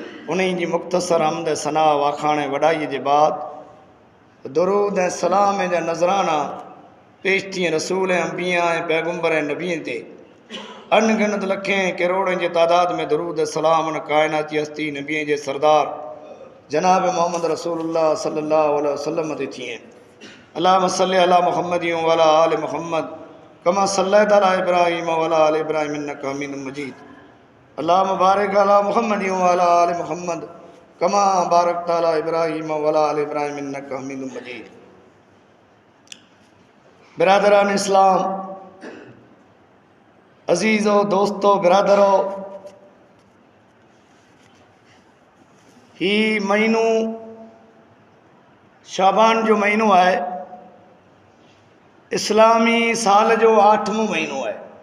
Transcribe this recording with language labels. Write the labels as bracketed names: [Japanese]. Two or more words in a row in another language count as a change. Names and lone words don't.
[Sindhi] उन जी मुख़्तसर हमद सना वाखाणे वॾाई जे बाद दुरूद ऐं सलाम जा नज़राना पेश थियनि रसूल ऐं अंबिया ऐं पैगंबर ऐं नबीअ ते। अनगिनत लखें करोड़नि जे तादाद में दुरूद सलाम उन काइनाती हस्ती नबीअ जे सरदार जनाब मोहम्मद रसूलुल्लाह [Arabic] صلى الله عليه وسلم [Sindhi] ते थियनि। [Arabic] اللهم صل على محمد وعلى آل محمد كما صليت على إبراهيم وعلى آل إبراهيم إنك حميد مجيد. اللهم بارك على محمد وعلى آل محمد كما باركت على إبراهيم وعلى آل إبراهيم إنك حميد مجيد. [Sindhi] बिरादरान इस्लाम, अजीज़ो दोस्तो बिरादरो, ही महीनो शाबान जो महीनो है, इस्लामी साल जो 8वां महीनो है।